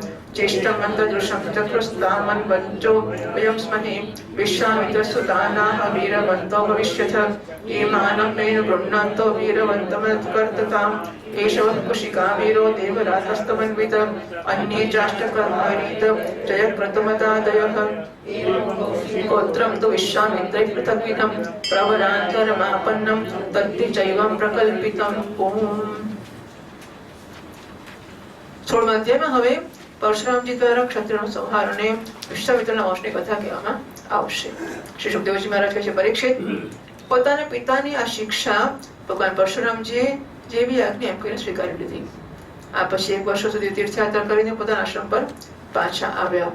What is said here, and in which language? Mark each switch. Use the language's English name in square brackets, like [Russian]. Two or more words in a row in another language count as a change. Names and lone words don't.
[Sanskrit] ज्येष्ठमन्तदृशं चक्रुस्तामन्वञ्चो वयं स्महे विश्वामित्रसुतानाः वीरवन्तो भविष्यथ ये मानं मेन गृह्णन्तो वीरवन्तमत्कर्तताम् केशवः कुशिकावीरो देवरातस्तमन्वित अन्ये चाष्टकर्मरीत जयक्रतुमतादयः गोत्रं तु विश्वामित्रै पृथग्विधं प्रवरान्तरमापन्नं तद्धि चैवं प्रकल्पितम् ओम [Gujarati] 16 અધ્યાયમાં હવે પરશુરામજી દ્વારા ક્ષત્રિયનો સંહાર અને વિશ્વામિત્રના વંશની કથા કહેવામાં આવશે. શ્રી સુખદેવજી મહારાજ કહે છે, પરીક્ષિત, પોતાના પિતાની આ શિક્ષા ભગવાન પરશુરામજીએ જેવી આજ્ઞા એમ કરીને સ્વીકારી લીધી. આ પછી 1 વર્ષ સુધી તીર્થયાત્રા કરીને પોતાના આશ્રમ પર પાછા આવ્યા.